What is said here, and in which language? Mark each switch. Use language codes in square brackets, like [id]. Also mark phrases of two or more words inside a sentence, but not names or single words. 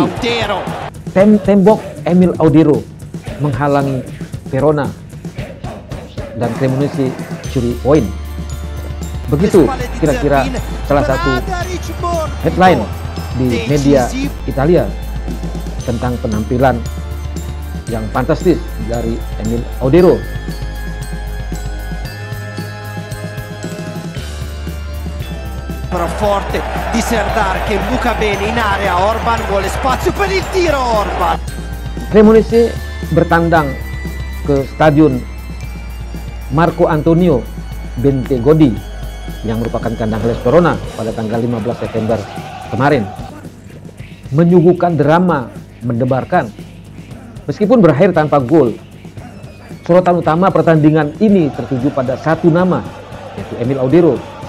[id] Tembok Emil Audero menghalangi Verona dan Cremonese curi poin. Begitu kira-kira salah satu headline di media Italia tentang penampilan yang fantastis dari Emil Audero. [it] Forte di Serdar che buca bene in area. Orban vuole spazio per il tiro. Orban. [id] Cremonese bertandang ke stadion Marco Antonio Bentegodi yang merupakan kandang Hellas Verona pada tanggal 15 September kemarin, menyuguhkan drama mendebarkan. Meskipun berakhir tanpa gol, sorotan utama pertandingan ini tertuju pada satu nama, yaitu Emil Audero.